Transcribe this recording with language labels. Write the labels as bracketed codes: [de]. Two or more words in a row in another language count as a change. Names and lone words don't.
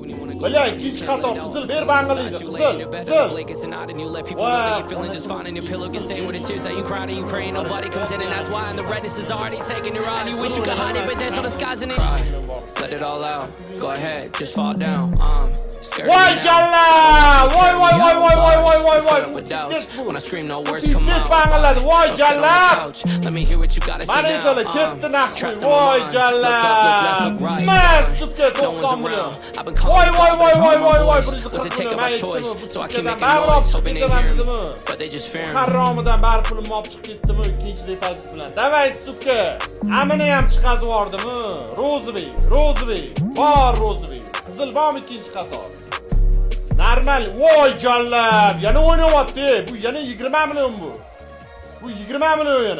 [uz] Bilay, ikkinchi xato. Qizil ber bang'iliydi. Qizil. [en] Let it all out. Go ahead, just fall down. [uz] Voy jalla! Voy. [en] When I scream, no words This come out. [uz] bang'iladi. Voy jalla! [en] Let me hear what you gotta say [uz] Mana [en] now. [uz] jalla ketdi naqvi. [en] Trapped in my [uz] Voy [en] mind. [uz] jalla! [en] Look up, look left, look right. [uz] Masubga [en] No one's [uz] 90 million. [en] around. I've been calling [uz] Voy. [en] Was it taken by choice? So I can make a noise, hoping they hear me. But they just fear me. [uz] Haromidan bari pulimni olib chiqib ketdimi ikkinchi depozit bilan. Davay subka. Amini ham chiqazib yubordimi? Rozibek. Bor Rozibek. Qizil bormi ikkinchi qator? Normal. Voy jallab. Yana o'ynayapti. Bu yana 20 million bu. Bu 20 million yana.